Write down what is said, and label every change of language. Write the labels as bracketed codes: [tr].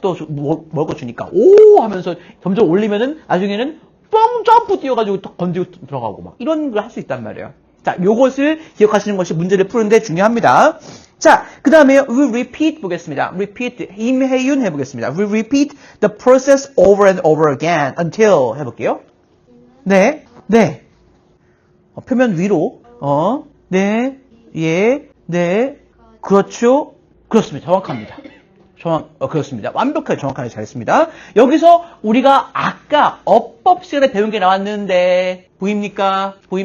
[ko] 또 먹을 거 주니까. 오! 하면서 점점 올리면은, 나중에는 뻥 점프 뛰어가지고 또 건드리고 들어가고 막. 이런 걸 할 수 있단 말이에요. 자, 요것을 기억하시는 것이 문제를 푸는데 중요합니다. 자, 그 다음에 [en] we repeat [ko] 보겠습니다. repeat, 임혜윤 해보겠습니다. [en] we repeat the process over and over again until [ko] 해볼게요. 네. 표면 위로, 네, 예, 네, 그렇죠. 그렇습니다. 정확합니다. 그렇습니다. 완벽하게 정확하게 잘했습니다. 여기서 우리가 아까 어법 시간에 배운 게 나왔는데, 보입니까?